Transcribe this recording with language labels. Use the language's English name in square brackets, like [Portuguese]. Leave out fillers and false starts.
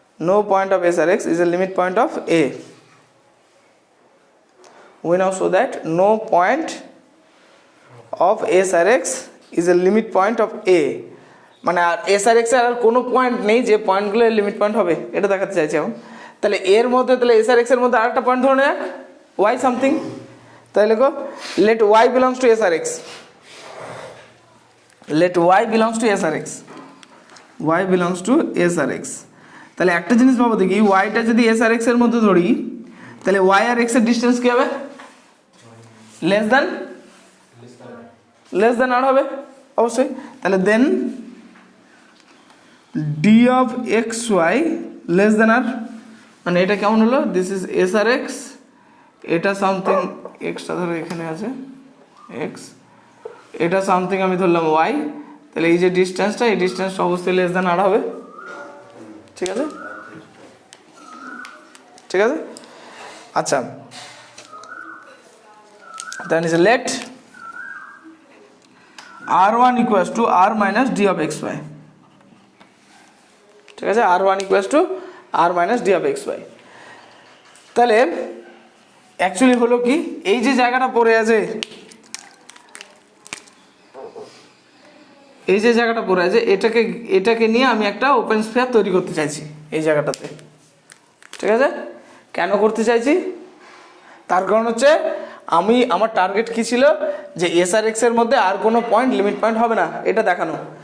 [English] No point of SRX is a limit point of A. We now show that no point of SRX is a limit point of A. [Bangla] মানে আর SRX এর আর কোনো point নেই যে পয়েন্টগুলো limit point হবে, এটা দেখাতে চাইছি এখন। তাহলে এর মধ্যে, তাহলে SRX এর মধ্যে আরেকটা পয়েন্ট ধরে নেয় y সামথিং, তাহলে লেখো [English] let y belongs to SRX, [Bangla] let y belongs to SRX, y belongs to SRX। তাহলে একটা জিনিস ভাবো দেখি, ওয়াইটা যদি SRX এর মধ্যে ধরি তাহলে y আর x এর ডিস্টেন্স কি হবে, লেস দেন আর হবে অবশ্যই। তাহলে দেন d of xy less than আর, মানে এটা কেমন হলো, [English] this is SRX, [Bangla] এটা সামথিং এক্সটা ধরো এখানে আছে x, এটা সামথিং আমি ধরলাম y, তাহলে এই যে ডিস্টেন্সটা, এই ডিস্টেন্সটা অবশ্যই লেস দেন আর হবে। ঠিক আছে, ঠিক আছে। [English] আচ্ছা, then is let r1 equals to r minus d of xy। [Bangla] ঠিক আছে, [English] r1 equals to r minus d of xy। [Bangla] তাহলে অ্যাকচুয়ালি হলো কি, এই যে জায়গাটা পড়ে আছে, এই যে জায়গাটা পড়ে আছে, এটাকে নিয়ে আমি একটা ওপেন স্ফিয়ার তৈরি করতে চাইছি এই জায়গাটাতে। ঠিক আছে, কেন করতে চাইছি, তার কারণ হচ্ছে আমার টার্গেট কি ছিল, যে SRX এর মধ্যে আর কোনো পয়েন্ট লিমিট পয়েন্ট হবে না, এটা দেখানো।